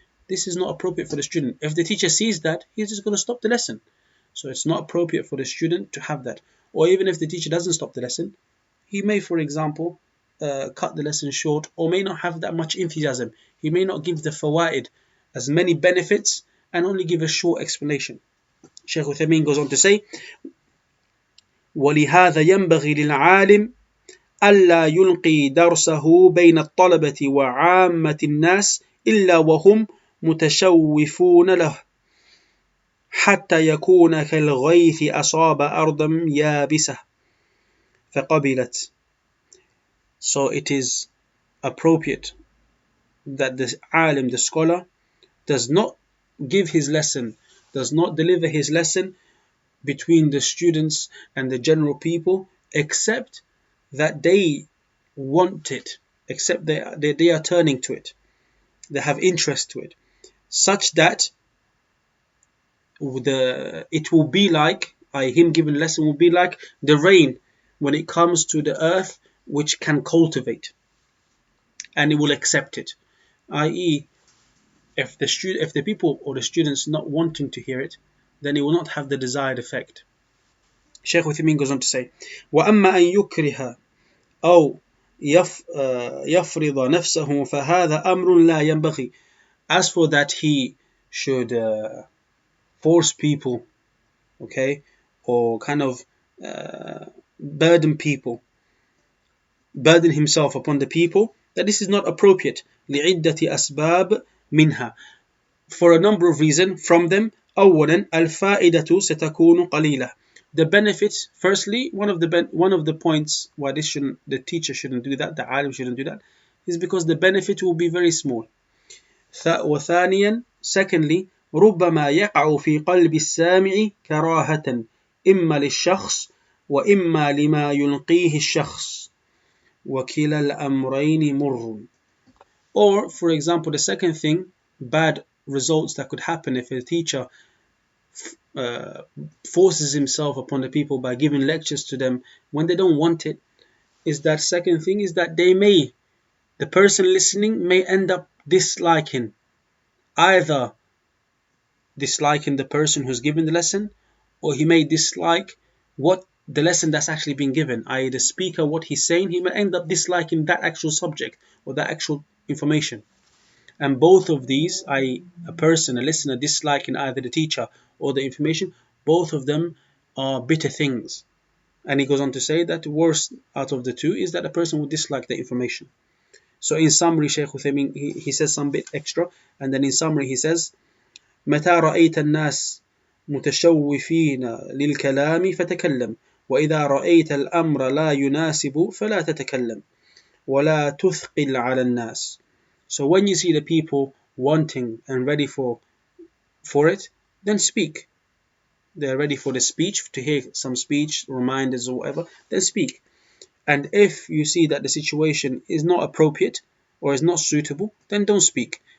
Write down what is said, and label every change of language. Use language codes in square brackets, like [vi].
[en] This is not appropriate for the student. If the teacher sees that, he's just going to stop the lesson. So it's not appropriate for the student to have that. Or even if the teacher doesn't stop the lesson, he may, for example, cut the lesson short, or may not have that much enthusiasm. He may not give the fawaid, as many benefits, and only give a short explanation. Shaykh Uthaymeen goes on to say, [ar] وَلِهَذَا يَنْبَغِي لِلْعَالِمِ أَلَّا يُلْقِي دَرْسَهُ بَيْنَ الطَّلَبَةِ وَعَامَّةِ النَّاسِ إِلَّا وَهُمْ مُتَشَوِّفُونَ لَهُ حَتَّى يَكُونَ كَالْغَيْثِ أَصَابَ أَرْضًا يَابِسَةً فقبلت. [en] So it is appropriate that the alim, the scholar, does not give his lesson, does not deliver his lesson between the students and the general people, except that they want it, except they are turning to it, they have interest to it, such that it will be like, him giving lesson will be like the rain when it comes to the earth, which can cultivate, and it will accept it. I.e., if the people or the students not wanting to hear it, then it will not have the desired effect. Shaykh Uthaymeen goes on to say, [ar] وَأَمَّا أَن يُكْرِهَ أو يفرض نفسه فهذا أمر لا ينبغي. [en] As for that he should force people, okay, or kind of burden himself upon the people, that this is not appropriate. [ar] لعدة أسباب منها, [en] for a number of reasons. From them, [ar] أولا الفائدة ستكون قليلة. [en] The benefits, firstly, one of the points why the teacher shouldn't do that, the alim shouldn't do that, is because the benefit will be very small. [ar] وثانيا, [en] secondly, [ar] ربما يقع في قلب السامع كراهة إما للشخص وإما لما يلقيه الشخص وكلا الأمرين مر. [en] Or, for example, the second thing, bad results that could happen if a teacher forces himself upon the people by giving lectures to them when they don't want it, is that second thing is that the person listening may end up disliking, either disliking the person who's giving the lesson, or he may dislike what the lesson that's actually been given, i.e. the speaker, what he's saying, he may end up disliking that actual subject or that actual information. And both of these, i.e. a listener disliking either the teacher or the information, both of them are bitter things. And he goes on to say that the worst out of the two is that a person will dislike the information. So in summary, Shaykh Uthaymeen, he says some bit extra, and then in summary he says, [ar] متى رأيت الناس متشوفين للكلام فتكلم وإذا رأيت الأمر لا يناسب فلا تتكلم ولا تثقل على الناس. [en] So when you see the people wanting and ready for it, then speak. They're ready for the speech, to hear some speech, reminders or whatever, then speak. And if you see that the situation is not appropriate or is not suitable, then don't speak.